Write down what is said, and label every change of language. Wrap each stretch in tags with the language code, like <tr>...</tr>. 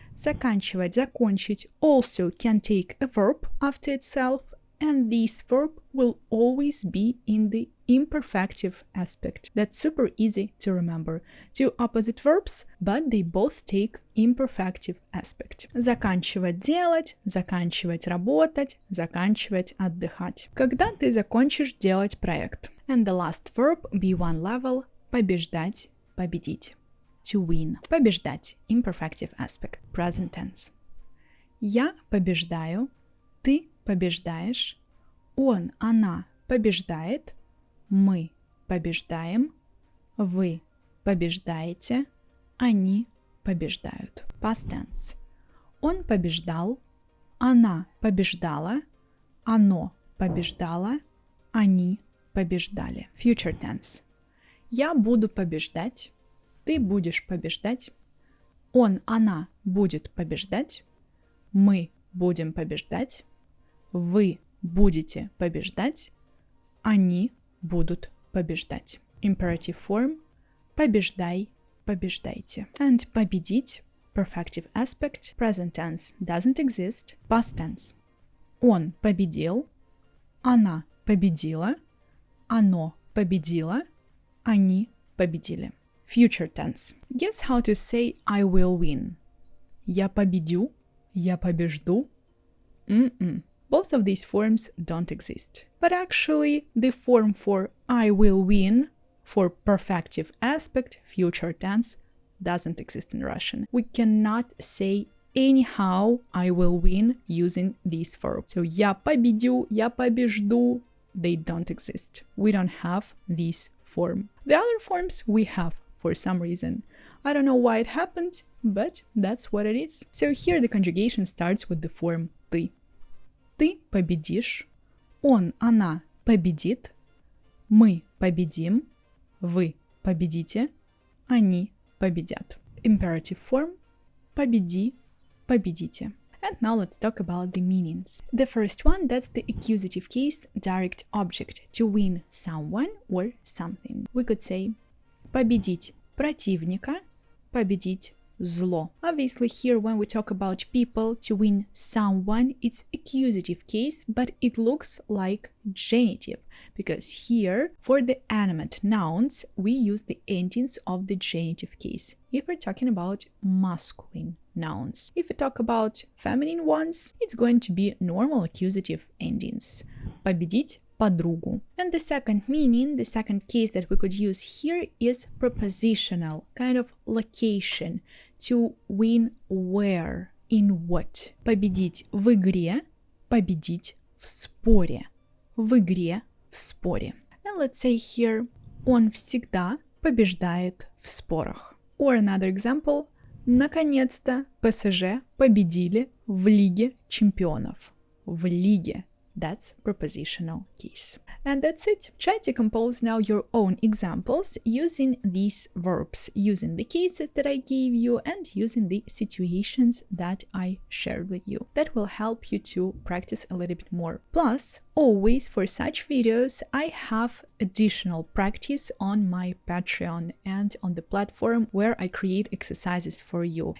<en>Заканчивать, закончить also can take a verb after itself, and this verb will always be in the imperfective aspect. That's super easy to remember. Two opposite verbs, but they both take imperfective aspect.</en> <ru>Заканчивать делать, заканчивать работать, заканчивать отдыхать. Когда ты закончишь делать проект?</ru> <en>And the last verb, B1 level, побеждать, победить. To win. Побеждать, imperfective aspect, present tense.</en> <ru>Я побеждаю, ты побеждаешь, он, она побеждает, мы побеждаем, вы побеждаете, они побеждают.</ru> <en>Past tense.</en> <ru>Он побеждал, она побеждала, оно побеждало, они побеждали.</ru> <en>Future tense.</en> <ru>Я буду побеждать, ты будешь побеждать, он, она будет побеждать, мы будем побеждать, вы будете побеждать, они будут побеждать.</ru> <en>Imperative form – побеждай, побеждайте. And победить – perfective aspect, present tense doesn't exist, past tense.</en> <ru>Он победил, она победила, оно победило, они победили.</ru> <en>Future tense. Guess how to say I will win.</en> <ru>Я победю, я побежду.</ru> <en>Both of these forms don't exist. But actually, the form for I will win, for perfective aspect, future tense, doesn't exist in Russian. We cannot say anyhow I will win using this verb. So</en> <ru>я победю, я побежду,</ru> <en>they don't exist. We don't have this form. The other forms we have for some reason. I don't know why it happened, but that's what it is. So here the conjugation starts with the form ты.</en> <ru>Ты победишь, он, она победит, мы победим, вы победите, они победят.</ru> <en>Imperative form – победи, победите. And now let's talk about the meanings. The first one, that's the accusative case, direct object, to win someone or something. We could say</en> <ru>победить противника, победить зло.</ru> <en>Obviously here when we talk about people, to win someone, it's accusative case, but it looks like genitive, because here for the animate nouns we use the endings of the genitive case if we're talking about masculine nouns. If we talk about feminine ones, it's going to be normal accusative endings.</en> <ru>Победить подругу.</ru> <en>And the second meaning, the second case that we could use here is prepositional, kind of location, to win where, in what.</en> <ru>Победить в игре, победить в споре. В игре, в споре.</ru> <en>And let's say here,</en> <ru>он всегда побеждает в спорах.</ru> <en>Or another example,</en> <ru>наконец-то ПСЖ победили в Лиге чемпионов. В Лиге.</ru> <en>That's prepositional case. And that's it. Try to compose now your own examples using these verbs, using the cases that I gave you and using the situations that I shared with you. That will help you to practice a little bit more. Plus, always for such videos, I have additional practice on my Patreon and on the platform where I create exercises for you.</en>